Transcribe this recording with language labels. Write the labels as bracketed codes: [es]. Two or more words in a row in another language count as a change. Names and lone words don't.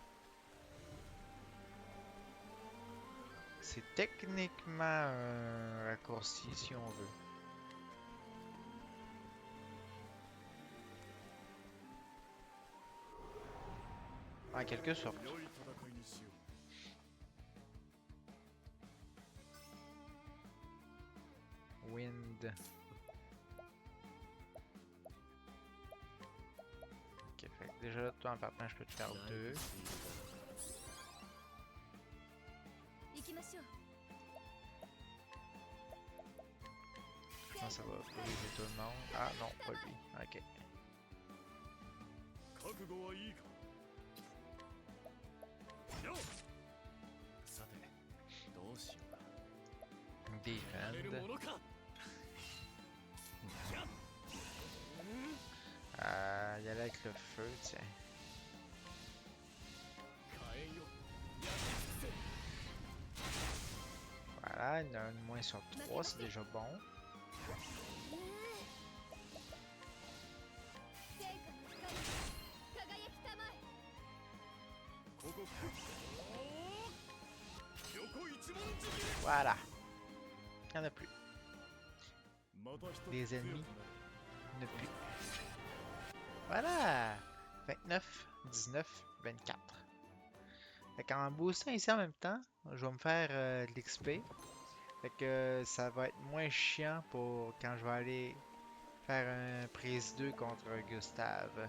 [fr] C'est techniquement un raccourci si on veut. En quelque sorte. [ja] 良い戦いにしよう [fr] Wind. Ok, fait que déjà, toi en partant, je peux te faire 2. [ja] 行きましょう [fr] Ça va briser tout le monde. Ah non, pas lui. Ok. [ja] 覚悟はいいかよっさてどうしようかやれる [fr] Defend. [ja] ものかやっ [fr] Il y allait avec le feu, tiens. [ja] 火炎よ焼き尽く [fr] Voilà, il y en a un de moins sur 3, c'est déjà bon. [ja] 聖火の光輝きたまえせここ横一文字切れ [fr] Voilà. Il n'y en a plus. [ja] また一つ [fr] Les [ja] 強く [fr] ennemis. [ja] なる [fr] Il n'y en a plus. Voilà! 29, 19, 24. Fait qu'en boostant ici en même temps, je vais me faire de l'XP. Fait que ça va être moins chiant pour quand je vais aller faire un prise 2 contre Gustave.